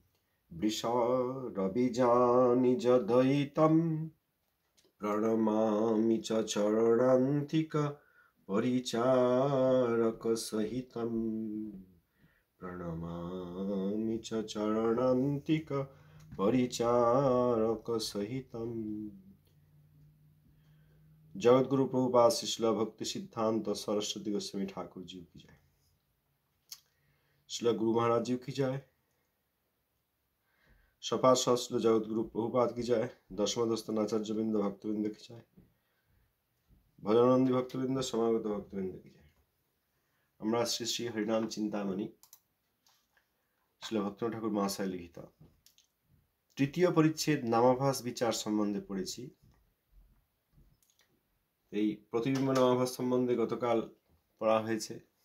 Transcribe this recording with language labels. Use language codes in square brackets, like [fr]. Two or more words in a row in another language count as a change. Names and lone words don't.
[sa] বৃষরবিজানিজ দয়িতম প্রণমামি চ চরণান্তিক পরিচারক সহিতম প্রণমামি চ চরণান্তিক পরিচারক সহিতম। [hi] जगतगुरु प्रभुपाद शिला भक्ति सिद्धांत सरस्वती गोस्वामी ठाकुर जी की जय। शिला गुरु महाराज जी की जय। सपाद शिला जगतगुरु प्रभुपाद की जय। दशमदस्तन आचार्य वृंद भक्तवृंद की जय। भजनानंदी भक्तवृंद समागत भक्तवृंद की जय। [bn] আমরা শ্রী শ্রী হরিনাম চিন্তামণি শিলা ভক্তনাথ ঠাকুর মহাশয় লিখিত তৃতীয় পরিচ্ছেদ নামাভাস বিচার সম্বন্ধে পড়েছি। এই প্রতিবিম্ব নামাভাস সম্বন্ধে গতকাল পড়া হয়েছে।